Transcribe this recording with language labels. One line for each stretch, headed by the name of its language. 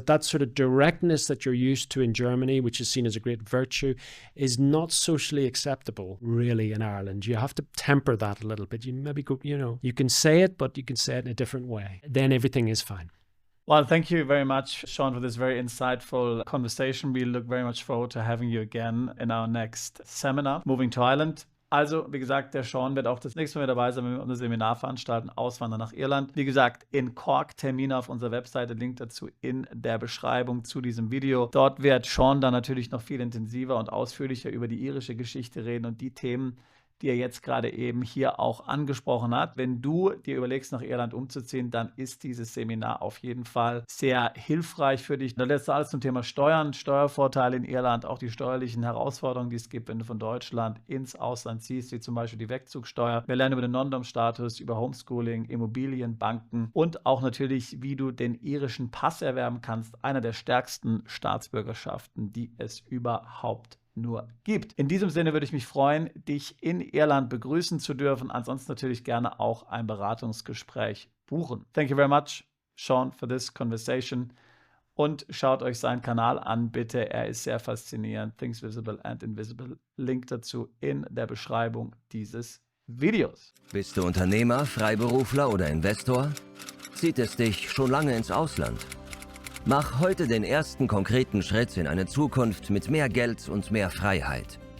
English: That sort of directness that you're used to in Germany, which is seen as a great virtue, is not socially acceptable really in Ireland. You have to temper that a little bit. You maybe go, you can say it, but you can say it in a different way. Then everything is fine. Well, thank you very much, Sean, for this very insightful conversation. We look very much forward to having you again in our next seminar, Moving to Ireland.
German: Also, wie gesagt, der Sean wird auch das nächste Mal dabei sein, wenn wir unser Seminar veranstalten, Auswandern nach Irland. Wie gesagt, in Cork Termine auf unserer Webseite, Link dazu in der Beschreibung zu diesem Video. Dort wird Sean dann natürlich noch viel intensiver und ausführlicher über die irische Geschichte reden und die Themen, die er jetzt gerade eben hier auch angesprochen hat. Wenn du dir überlegst, nach Irland umzuziehen, dann ist dieses Seminar auf jeden Fall sehr hilfreich für dich. Da lässt du alles zum Thema Steuern, Steuervorteile in Irland, auch die steuerlichen Herausforderungen, die es gibt, wenn du von Deutschland ins Ausland ziehst, wie zum Beispiel die Wegzugsteuer. Wir lernen über den Non-Dom-Status, über Homeschooling, Immobilien, Banken und auch natürlich, wie du den irischen Pass erwerben kannst, einer der stärksten Staatsbürgerschaften, die es überhaupt nur gibt. In diesem Sinne würde ich mich freuen, dich in Irland begrüßen zu dürfen. Ansonsten natürlich gerne auch ein Beratungsgespräch buchen.
English: Thank you very much, Sean, for this conversation.
German: Und schaut euch seinen Kanal an, bitte. Er ist sehr faszinierend. Things Visible and Invisible. Link dazu in der Beschreibung dieses Videos. Bist du Unternehmer, Freiberufler oder Investor? Zieht es dich schon lange ins Ausland? Mach heute den ersten konkreten Schritt in eine Zukunft mit mehr Geld und mehr Freiheit.